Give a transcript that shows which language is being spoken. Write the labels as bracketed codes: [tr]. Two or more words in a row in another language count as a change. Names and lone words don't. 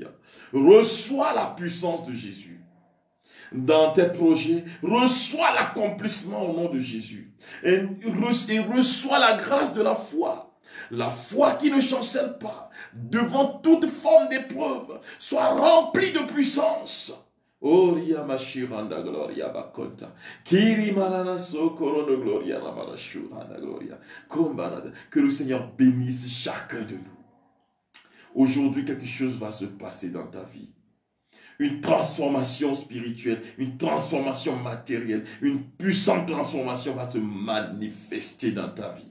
[fr] Reçois la puissance de Jésus. Dans tes projets, reçois l'accomplissement au nom de Jésus. Et reçois la grâce de la foi. la foi qui ne chancelle pas devant toute forme d'épreuve soit remplie de puissance. Oria mashiranda gloria bakonta. Kiri malana sokorono gloria ramana shuranda gloria. Que le Seigneur bénisse chacun de nous. Aujourd'hui, quelque chose va se passer dans ta vie. Une transformation spirituelle, une transformation matérielle, une puissante transformation va se manifester dans ta vie.